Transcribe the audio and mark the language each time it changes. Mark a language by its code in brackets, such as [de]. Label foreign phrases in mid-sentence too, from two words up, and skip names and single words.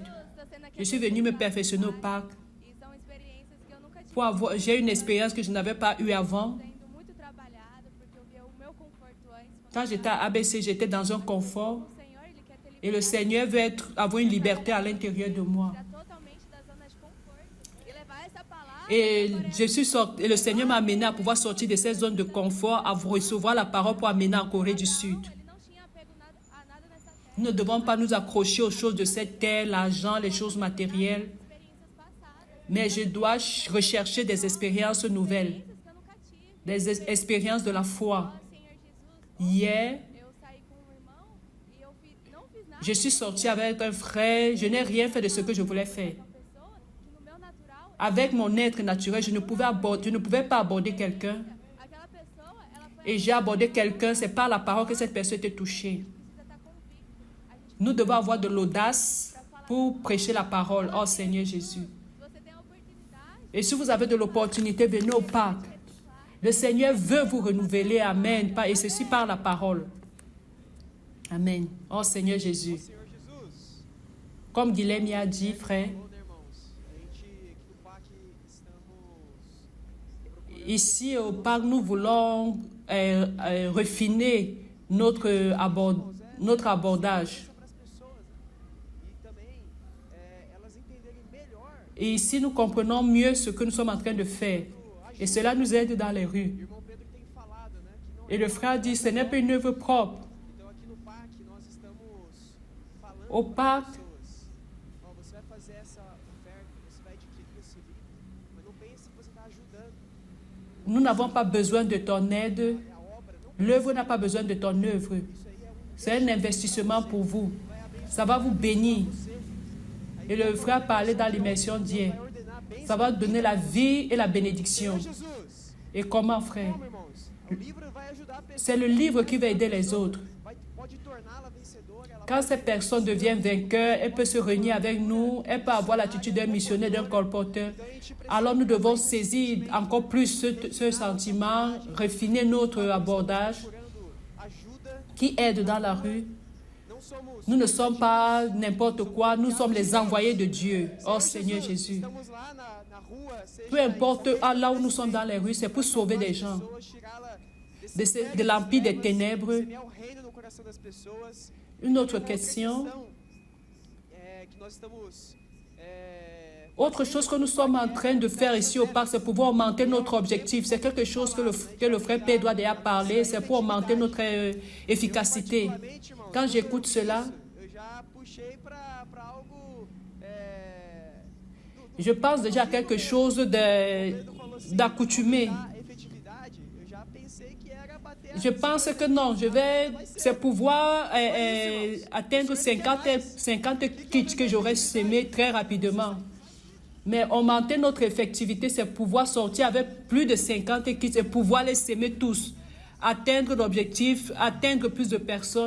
[fr] Je suis venue me perfectionner au parc. J'ai une expérience que je n'avais pas eue avant. Quand j'étais à ABC, j'étais dans un confort. [pt] O Senhor, Ele quer te [fr] Et le [pt] libertar [fr] Seigneur veut avoir une liberté à l'intérieur de moi. [pt] totalmente da zona de conforto e levar essa palavra [fr] Et, [pt] agora [fr] je suis sorti, et le Seigneur m'a amené à pouvoir sortir de cette zone de confort, à recevoir la parole pour amener en Corée du Sud. [pt] Ele não tinha apego a nada nessa terra, [fr] Nous ne devons pas nous accrocher aux choses de cette terre, l'argent, les choses matérielles. [pt] experiências passadas, [fr] Mais je dois rechercher des expériences nouvelles, [pt] estando cativo. [fr] des expériences de la foi. [pt] Senhor Jesus, [fr] Hier, [pt] eu saí com um irmão e eu não fiz nada [fr] je suis sortie avec un frère, je n'ai rien fait de ce que je voulais faire. [pt] com uma pessoa que no meu natural, [fr] Avec mon être naturel, je ne pouvais pas aborder quelqu'un. [pt] aquela pessoa, ela foi [fr] Et j'ai abordé quelqu'un, c'est par la parole que cette personne était touchée. [pt] precisa estar convicta. A gente, [fr] Nous devons avoir de l'audace pour prêcher la parole. Oh Seigneur Jésus. [pt] se você tem a oportunidade, [fr] Et si vous avez de l'opportunité, venez au parc. Le Seigneur veut vous renouveler. Amen. Et ceci par la parole. Amen. Oh Seigneur Jésus. [pt] Senhor Jesus, [fr] Comme Guilhem a dit, frère, [pt] falou, né, irmãos? A gente aqui do PAC estamos [fr] ici au parc, nous voulons refiner notre abordage. [pt] para as pessoas, né? E também elas entenderem melhor. [fr] Et ici, nous comprenons mieux ce que nous sommes en train de faire. Et cela nous aide dans les rues. [pt] O irmão Pedro tem falado, né, que não [fr] Et le frère dit, ce n'est pas une œuvre propre. [pt] Então aqui no PAC nós estamos falando [fr] Au [pt] para as [fr] parc, [pt] pessoas. Ó, você vai fazer essa oferta, você vai adquirir esse livro, mas não pense que você está ajudando. [fr] nous n'avons pas besoin de ton aide. [pt] É a obra, não [fr] L'œuvre n'a pas besoin de ton œuvre. [pt] isso aí é [fr] C'est un investissement pour vous. Ça va vous bénir. Et le frère parlait dans l'immersion d'hier. [pt] vai ordenar bem. [fr] Ça va donner la vie et la bénédiction. [pt] Senhor Jesus, [fr] Et comment, frère? [pt] como irmãos? O livro vai ajudar a pessoa. [fr] C'est le livre qui va aider les autres. [pt] Pode torná-la vencedora. Ela [fr] Quand cette personne devient vainqueur, elle peut se réunir avec nous, elle peut avoir l'attitude d'un missionnaire, d'un colporteur. Alors nous devons saisir encore plus ce sentiment, refiner notre abordage [pt] procurando ajuda. [fr] qui aide dans la rue. [pt] Não somos [fr] Nous ne sommes pas n'importe quoi, nous sommes les envoyés de Dieu. Oh Seigneur Jésus. [pt] Estamos lá na rua, seja [fr] Peu importe là où nous sommes dans les rues, c'est pour sauver des gens [pt] pessoas, tirá-la desse [fr] de l'empire des ténèbres. [pt] semear o reino no coração das pessoas. [fr] Une autre [pt] Uma [fr] question. [pt] questão, que nós estamos [fr] Autre chose que nous sommes en train de faire ici au parc, c'est pouvoir augmenter notre objectif. C'est quelque chose que le frère Pedro a déjà parlé, c'est pour augmenter notre efficacité. particularmente, irmãos, Quand j'écoute cela, eu já puxei para algo je pense déjà à quelque chose d'accoutumé. da efetividade. Eu já pensei que era bater a Je pense que non, c'est pouvoir atteindre 50 kits que j'aurais semé très rapidement. Mais augmenter notre effectivité, c'est pouvoir sortir avec plus de 50 kits et pouvoir les semer tous. Atteindre l'objectif, atteindre plus de personnes.